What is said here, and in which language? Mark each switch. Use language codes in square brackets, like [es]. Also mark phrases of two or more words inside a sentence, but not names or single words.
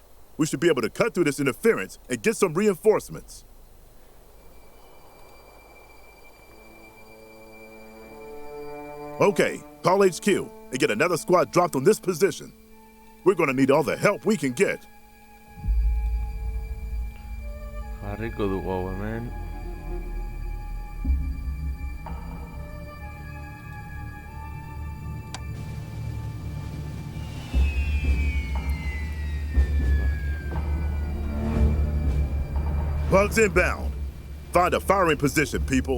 [en] We should be able to cut through this interference and get some reinforcements. Okay, call HQ and get another squad dropped on this position. We're gonna need all the help we can get. [eu] Jarriko dugu hau hemen. [en] Bugs inbound. Find a firing position, people.